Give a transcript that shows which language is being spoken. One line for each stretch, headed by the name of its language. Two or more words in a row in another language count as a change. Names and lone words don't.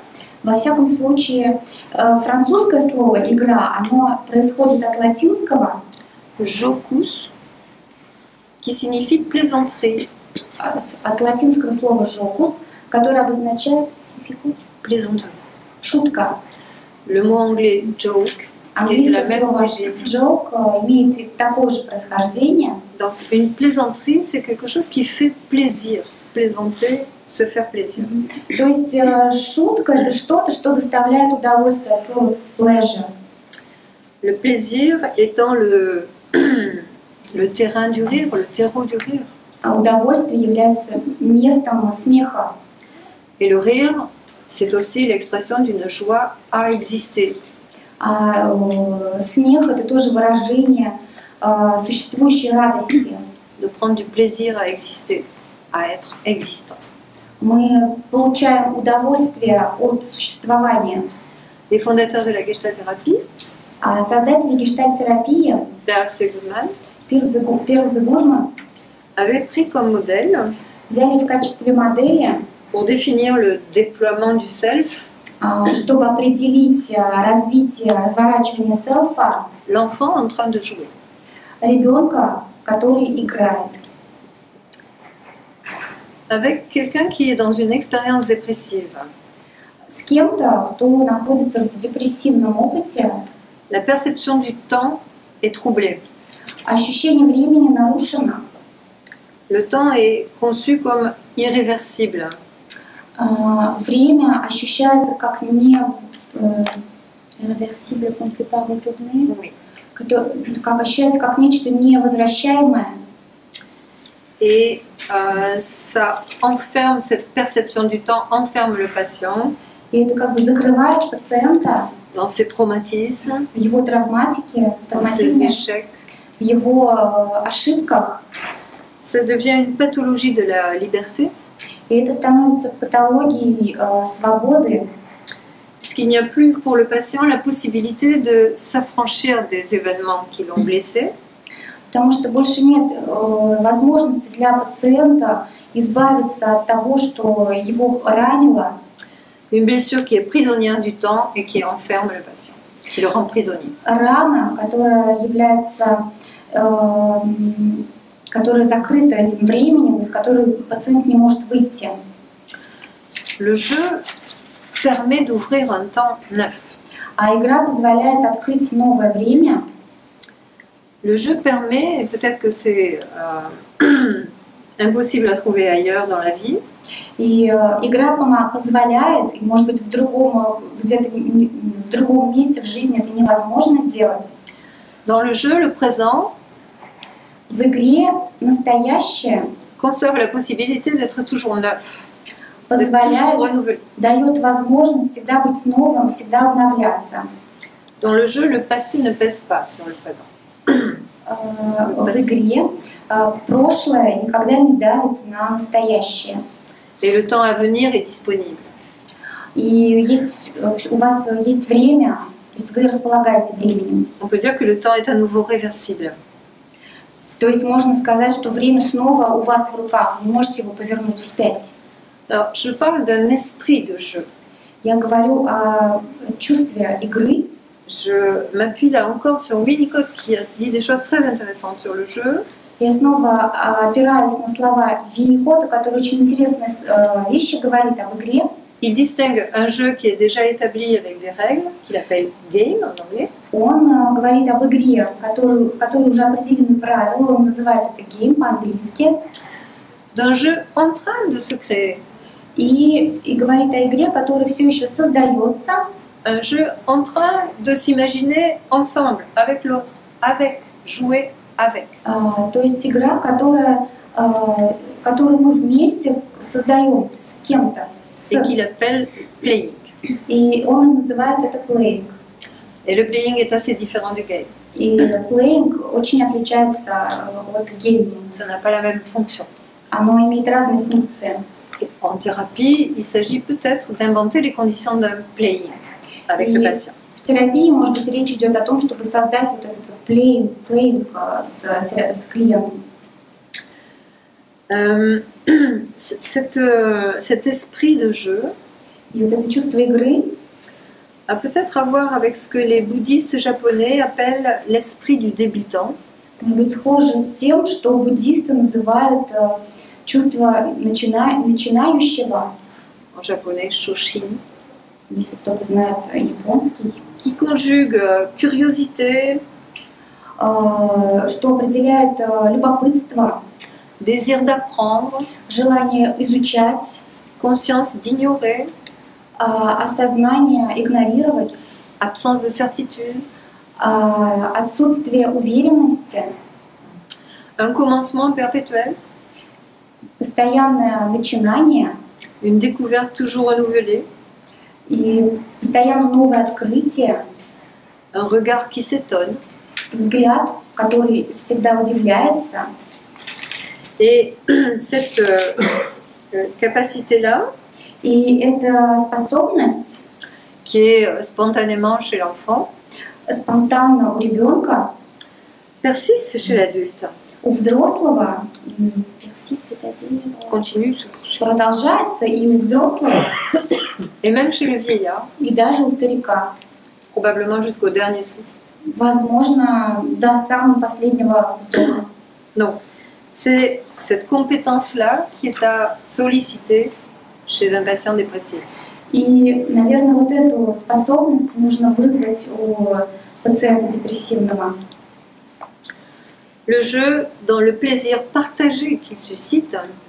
Russian: Во всяком случае, французское слово «игра», оно происходит от латинского
French: Jocus, qui signifie plaisanterie.
Russian: от латинского слова «jocus», которое обозначает
French: Plaisanterie.
Russian: шутка.
French: Le mot anglais joke est de la
Russian: Английское
French: même
Russian: слово
French: origine.
Russian: «joke» имеет такое же происхождение.
French: Donc une plaisanterie, c'est quelque chose qui fait plaisir. Plaisanter, se faire plaisir.
Russian: То есть шутка — это что-то, что доставляет удовольствие, от слова «pleasure».
French: Le plaisir étant le terrain du rire, le terreau du rire.
Russian: А удовольствие является местом смеха.
French: Et le rire, c'est aussi l'expression d'une joie à exister.
Russian: А смех — это тоже выражение существующей радости.
French: De prendre du plaisir à exister, à être existant.
Russian: Мы получаем удовольствие от существования.
French: Les fondateurs de la Gestalt-thérapie,
Russian: Создатели гештальт-терапии
French: Pearl Seligman,
Russian: Перл Гудман
French: avaient pris comme modèle,
Russian: взяли в качестве модели,
French: pour définir le déploiement du self,
Russian: чтобы определить развитие, разворачивание селфа,
French: l'enfant en train de jouer.
Russian: ребенка, который играет.
French: Avec quelqu'un qui est dans une expérience dépressive,
Russian: С кем-то, кто находится в депрессивном опыте,
French: la perception du temps est troublée.
Russian: ощущение времени нарушено.
French: Le temps est conçu comme irréversible.
Russian: Время ощущается как не
French: irréversible, qu'on ne peut pas retourner, Oui.
Russian: как ощущается как нечто невозвращаемое.
French: Et ça enferme, cette perception du temps enferme le patient
Russian: И это как бы закрывает пациента
French: dans ses traumatismes,
Russian: в его травматике, в
French: dans ses
Russian: травматизме,
French: échecs.
Russian: в его ошибках.
French: Ça devient une pathologie de la liberté,
Russian: И это становится патологией свободы,
French: puisqu'il n'y a plus pour le patient la possibilité de s'affranchir des événements qui l'ont blessé,
Russian: потому что больше нет возможности для пациента избавиться от того, что его ранило.
French: une blessure qui est prisonnière du temps et qui enferme le patient, qui le rend prisonnier.
Russian: Рана, которая является, которая закрыта этим временем, из которой пациент не может выйти.
French: Le jeu permet d'ouvrir un temps neuf.
Russian: А игра позволяет открыть новое время.
French: Le jeu permet, et peut-être que c'est impossible à trouver ailleurs dans la vie,
Russian: И игра позволяет, и может быть где-то в другом месте в жизни это невозможно сделать.
French: dans le jeu, le présent
Russian: В игре настоящее
French: conserve la possibilité d'être toujours neuf, d'être toujours
Russian: позволяет,
French: renouvelé.
Russian: дает возможность всегда быть новым, всегда обновляться.
French: Dans le jeu, le passé ne pèse pas sur le présent.
Russian: В игре прошлое никогда не давит на настоящее.
French: Et le temps à venir est disponible.
Russian: И у вас есть время, то есть вы располагаете временем.
French: On peut dire que le temps est à nouveau réversible.
Russian: То есть можно сказать, что время снова у вас в руках, вы можете его повернуть вспять.
French: Alors, je parle d'un esprit de jeu.
Russian: Я говорю о чувстве игры.
French: Je m'appuie là encore sur Winnicott qui a dit des choses très intéressantes sur le jeu.
Russian: Я снова опираюсь на слова Винникота, который очень интересные вещи говорит об игре.
French: Il distingue un jeu qui est déjà établi avec des règles, qu'il appelle game en anglais,
Russian: Он говорит об игре, в которой уже определены правила, он называет это гейм по-английски.
French: d'un jeu en train de se créer,
Russian: И говорит о игре, которая все еще создается,
French: un jeu en train de s'imaginer ensemble, avec l'autre, avec, jouer avec.
Russian: то есть игра, которая который мы вместе создаем с кем-то.
French: et qu'il appelle playing.
Russian: И он называет это playing.
French: Et le playing est assez différent du game.
Russian: И playing очень отличается от gaming.
French: Ça n'a pas la même fonction.
Russian: Оно имеет разные функции.
French: En thérapie, il s'agit peut-être d'inventer les conditions d'un playing avec le patient.
Russian: В терапии, может быть, речь идет о том, чтобы создать вот этот вот playing с клиентом.
French: Cet esprit de jeu
Russian: И вот это чувство игры
French: a peut-être à voir avec ce que les bouddhistes japonais appellent l'esprit du débutant.
Russian: может быть схоже с тем, что буддисты называют чувство начинающего,
French: En japonais, shoshin,
Russian: если кто-то знает японский,
French: qui conjugue curiosité,
Russian: что определяет любопытство,
French: désir d'apprendre,
Russian: желание изучать,
French: conscience d'ignorer,
Russian: осознание игнорировать,
French: absence de certitude,
Russian: отсутствие уверенности,
French: un commencement perpétuel,
Russian: постоянное начинание
French: une découverte toujours renouvelée,
Russian: и постоянно новое открытие,
French: un regard qui s'étonne.
Russian: взгляд, который всегда удивляется.
French: Et cette capacité-là,
Russian: И эта способность
French: qui est spontanément chez l'enfant,
Russian: спонтанно у ребенка,
French: persiste chez l'adulte,
Russian: у взрослого
French: continue, se poursuit.
Russian: продолжается и у взрослого,
French: Et même chez le vieillard,
Russian: и даже у старика.
French: probablement jusqu'au dernier souffle.
Russian: Возможно, до самого последнего вздоха.
French: Donc, c'est cette compétence-là qui est à solliciter chez un patient dépressif.
Russian: И, наверное, вот эту способность нужно вызвать у пациента депрессивного.
French: Le jeu, dans le plaisir partagé qu'il suscite,